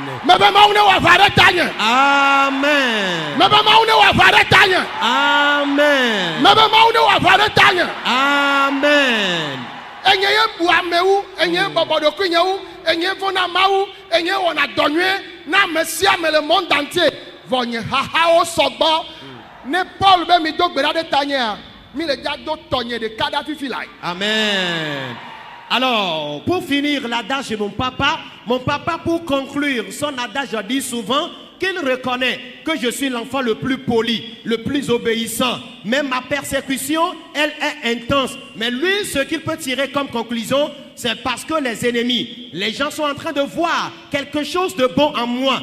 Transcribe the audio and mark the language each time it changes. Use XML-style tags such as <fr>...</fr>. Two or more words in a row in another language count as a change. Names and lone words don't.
<ee>Mebe mawu ne wɔ aʋa ɖe ta nye. Amen. Mebe mawu ne wɔ aʋa ɖe ta nye. Amen. Mebe mawu ne wɔ aʋa ɖe ta nye. Amen. Enye ye bu amewu, enye ye bɔbɔ ɖokui nyewu, enye ye vɔna mawu, enye ye wɔna dɔ nyuie na ame sia ame le</ee> <fr>monde entier.</fr> <ee>Vɔ nye hahawo sɔgbɔ. Ne Paul be mi do gbe ɖa ɖe ta nyea, mi le dza do tɔnye ɖeka ɖa fifi la. Amen.</ee> <fr>Alors, pour finir l'adage de mon papa, pour conclure son adage, dit souvent qu'il reconnaît que je suis l'enfant le plus poli, le plus obéissant. Même ma persécution, elle est intense. Mais lui, ce qu'il peut tirer comme conclusion, c'est parce que les ennemis, les gens sont en train de voir quelque chose de bon en moi.</fr>